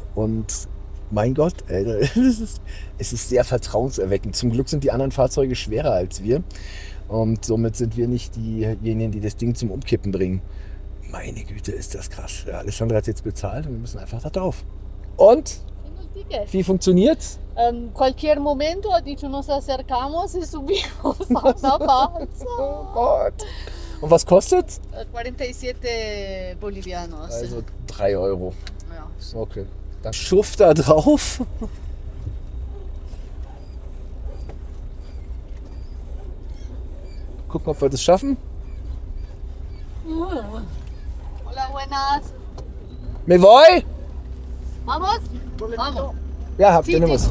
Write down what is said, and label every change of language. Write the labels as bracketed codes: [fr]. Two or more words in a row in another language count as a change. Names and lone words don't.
[de] Und mein Gott, Alter, es ist sehr vertrauenserweckend. Zum Glück sind die anderen Fahrzeuge schwerer als wir. Und somit sind wir nicht diejenigen, die das Ding zum Umkippen bringen. Meine Güte, ist das krass. Ja, Alessandra hat jetzt bezahlt und wir müssen einfach da drauf. Und? Wie funktioniert's? [es] En cualquier momento ha dicho nos acercamos y subimos a una balsa. [de] Oh Gott. Und was kostet? 47 Bolivianos. Also 3 Euro. Ja. Okay. Dann schuff da drauf. Gucken, ob wir das schaffen. [es] Hola, buenas. Me voy? ¿Vamos? Vamos. [de] Ja, habt [es] Sí, [de] ihr noch was?